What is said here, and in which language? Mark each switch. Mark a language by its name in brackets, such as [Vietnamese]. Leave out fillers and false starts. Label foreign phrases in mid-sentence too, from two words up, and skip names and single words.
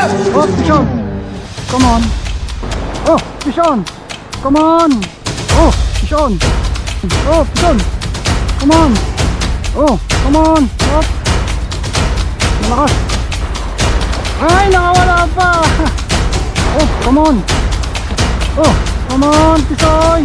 [English] Oh, fish on. Come on. Oh, fish on. Come on. Oh, fish on. Oh, fish on. Come on. Oh, come on. Oh. [Filipino] Malakas. Ay, nakawala pa. [English] Oh, come on. Oh, come on, Tisoy.